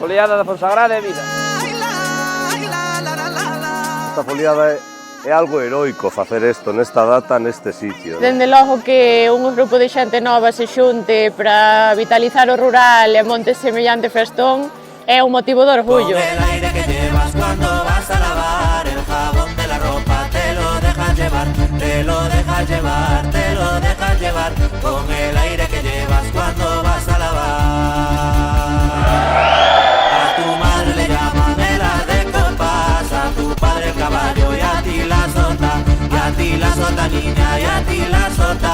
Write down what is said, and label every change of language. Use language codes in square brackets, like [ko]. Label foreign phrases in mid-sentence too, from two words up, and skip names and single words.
[gl] Foliada da Fonsagrada é vida. Esta foliada é algo heroico facer isto nesta data, neste sitio. Dende logo que un grupo de xente nova se xunte para vitalizar o rural e monte semellante festón é un motivo de orgullo. [es] Con el aire que llevas cuando vas a lavar el jabón de la ropa, te lo dejas llevar, te lo dejas llevar, te lo dejas llevar. Con el aire que llevas cuando vas a lavar. A tu madre le llaman el ar de copas, a tu padre el caballo y a ti la sota, y a ti la sota niña y a ti la sota.